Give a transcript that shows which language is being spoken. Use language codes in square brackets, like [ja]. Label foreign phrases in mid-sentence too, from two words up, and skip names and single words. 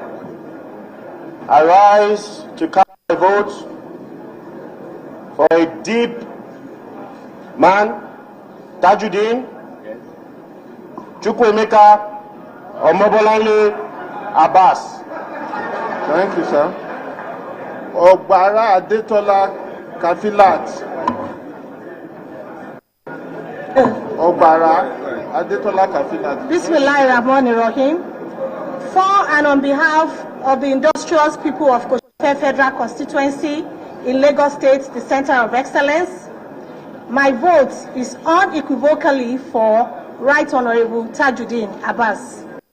[en] I rise to cast my vote for a deep man, Tajuddin Chukwuemeka Omobolanle Abbas. Thank you, sir. Ogbara Adetola Kafilat. Ogbara Adetola Kafilat. [ar] بسم الله الرحمن الرحيم. [en] For and on behalf of the industrious people of Koshie Federal Constituency in Lagos State, the Center of Excellence, my vote is unequivocally for Right Honorable Tajuddin Abbas.